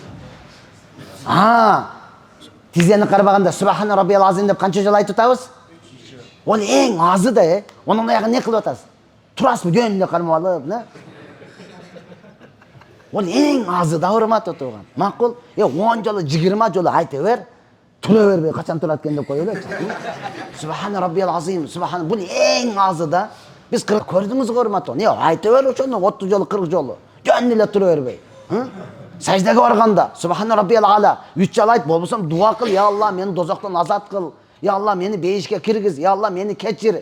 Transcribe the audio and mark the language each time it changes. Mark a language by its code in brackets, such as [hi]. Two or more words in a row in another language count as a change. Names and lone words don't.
[ky] Тизени карбаганда [ar] سبحان ربي العظيم [ky] деп канча жолу айтып атабыз? Ол эң азы да, Онун аягын не кылып атасыз? Турасызбы жөн эле кармап алып, Ол эң азы да, урматтуу тууган. Макул, 10 жолу, 20 жолу айта бер. Тура бербей качан турат экен деп коелу. [ar] سبحان ربي العظيم، سبحان. [ky] Бул эң азы да. Биз көрдүңүз, урматтуу. Айта бер ошону 30 жолу, 40 жолу. Жөн эле тура бербей. Сәждеге барганда [ar] سبحان ربي الأعلى [ky] 3 жыл айт, болбосом дуа кыл, я Алла мени дозоктон азат кыл, я Алла мени бейишке киргиз, я Алла мени кечир.